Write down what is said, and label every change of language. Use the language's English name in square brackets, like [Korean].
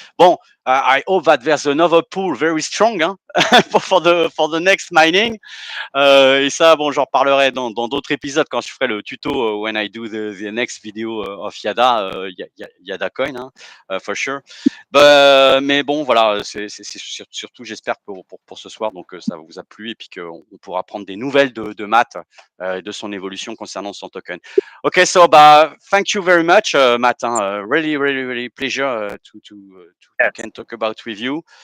[French] Bon, [English] I hope that there's another pool very strong for the next mining. [French] Et ça, bon, j'en reparlerai dans d'autres épisodes quand je ferai le tuto [English] when I do the next video of Yadacoin, for sure. [French] Mais bon, voilà, c'est surtout, j'espère pour ce soir, donc ça vous a plu et puis qu'on pourra prendre des nouvelles de Matt, de son évolution concernant son token. [English] Okay, so thank you very much, Matt. Really, really, really pleasure to can talk about with you.